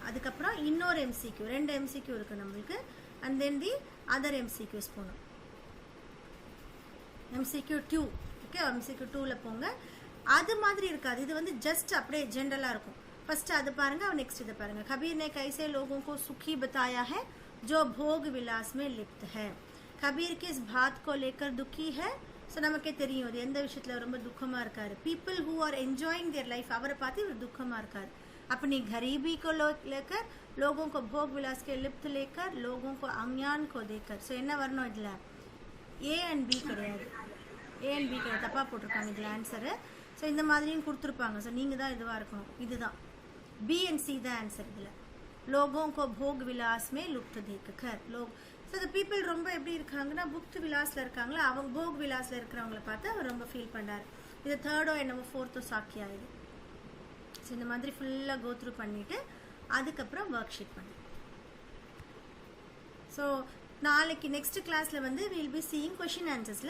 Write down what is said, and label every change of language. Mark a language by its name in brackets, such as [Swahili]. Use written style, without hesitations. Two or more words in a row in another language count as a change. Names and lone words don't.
[Tamil] அதுக்கப்புறம் இன்னொரு MCQ, 2 MCQ இருக்குது நம்மளுக்கு. [English] and then the other MCQs [Tamil] போகணும். MCQ 2. ஓகே, MCQ 2ல் போங்க. அது மாதிரி இருக்காது, இது வந்து ஜஸ்ட் அப்படியே ஜென்ரலாக இருக்கும். ஃபஸ்ட்டு அது பாருங்கள், நெக்ஸ்ட் இதை பாருங்கள். [Hindi] கபீர் ने कैसे लोगों को सुखी बताया है जो भोग विलास में लिप्त है. कबीर किस बात को लेकर दुखी है. [Tamil] ஸோ நமக்கே தெரியும் அது எந்த விஷயத்தில் ரொம்ப துக்கமாக இருக்காரு. [English] People who are enjoying their life, [Tamil] அவரை பார்த்து இவர் துக்கமாக இருக்காரு. [Hindi] अपनी गरीबी को लेकर, लोगों को भोग विलास के लिप्त लेकर, लोगों को अज्ञान को देकर. [Tamil] ஸோ என்ன வரணும் இதில்? [English] A and B [Tamil] கிடையாது, [English] A and B [Tamil] கிடையாது, தப்பாக போட்டிருக்காங்க இதில் ஆன்சரு. ஸோ இந்த மாதிரியும் கொடுத்துருப்பாங்க. ஸோ நீங்கள் தான் இதுவாக இருக்கணும். இதுதான் [English] B and C [Tamil] தான் ஆன்சர் இதில். [Hindi] लोगों को भोग विलास में लुप्त देखकर. [Tamil] ஸோ இந்த பீப்புள் ரொம்ப எப்படி இருக்காங்கன்னா [Hindi] भुक्त विलास [Tamil] இருக்காங்களா, அவங்க [Hindi] भोग विलास [Tamil] இருக்கிறவங்கள பார்த்து அவர் ரொம்ப ஃபீல் பண்ணுறாரு. இது 3rd என்னமோ 4th சாக்கியா இது. ஸோ இந்த மாதிரி ஃபுல்லாக [English] go through [Tamil] பண்ணிவிட்டு அதுக்கப்புறம் [English] work sheet [Tamil] பண்ணு. ஸோ நாளைக்கு [English] next class [Tamil] வந்து [English] will be seeing question answers.